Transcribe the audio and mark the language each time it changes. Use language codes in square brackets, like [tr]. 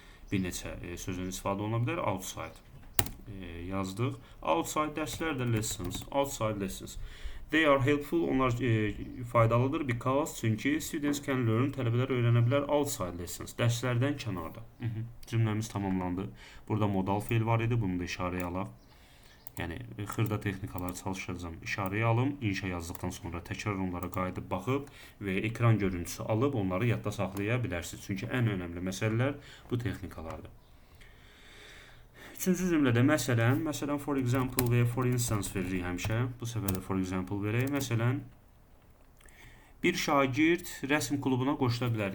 [az] Bir neçə sözün istifadə oluna bilər. Outside yazdıq. [en] Outside [az] dərslərdə [en] lessons. Outside lessons. They are helpful, [az] onlar faydalıdır [en] because, [az] çünki [en] students can learn, [az] tələbələr öyrənə bilər [en] outside lessons, [az] dərslərdən kənarda. Cümləmiz tamamlandı. Burada modal feil var idi, bunu da işarəyə alaq. Yəni, xırda texnikaları çalışacağım. İşarəyə alım, inşa yazdıqdan sonra təkrar onlara qayıdıb baxıb və ekran görüntüsü alıb onları yadda saxlaya bilərsiniz. Çünki ən önəmli məsələlər bu texnikalardır. Üçüncü cümlədə məsələn [en] for example [az] və [en] for instance [az] veririk həmişə. Bu səfər də [en] for example [az] verək. Məsələn, bir şagird rəsm klubuna qoşula bilər.